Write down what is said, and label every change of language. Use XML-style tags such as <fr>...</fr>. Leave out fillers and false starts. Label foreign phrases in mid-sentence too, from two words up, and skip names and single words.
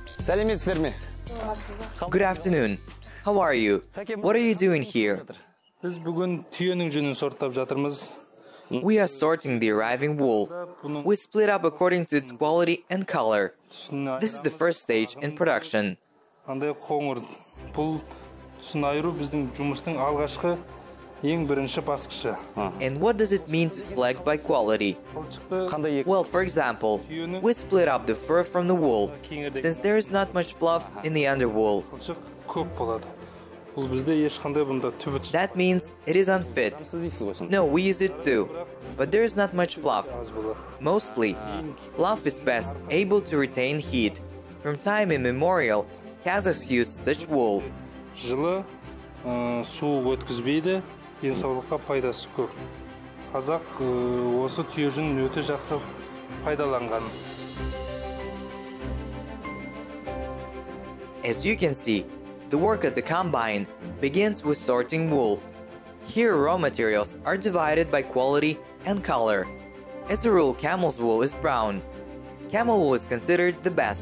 <kk>Сәлеметсіздер ме?</kk> <en>Good afternoon. How are you? What are you doing here?</en> <kk>Biz бүгін түйенің жүнін сорттап жатырмыз.</kk> <en>We are sorting the arriving wool. We split up according to its quality and color. This is the first stage in production.</en> <kk>Андай қоңыр. Бұл түсін айыру біздің жұмыстың алғашқы ең бірінші басқышы.</kk> <en>And what does it mean to select by quality? Well, for example, we split up the fur from the wool, since there is not much fluff in the underwool.</en> <kk>Қылшық көп болады. Бұл бізде ешқандай бұнда түбіт.</kk> <en>That means it is unfit. No, we use it too, but there is not much fluff. Mostly, fluff is best able to retain heat. From time immemorial, Kazakhs used such wool.</en> <kk>Жылы суық өткізбейді, денсаулыққа пайдасы көп. Қазақ осы түйе жүнін өте жақсы пайдаланған.</kk> <en>As you can see, the work at the combine begins with sorting wool. Here, raw materials are divided by quality and color. As a rule, camel's wool is brown. Camel wool is considered the best.</en>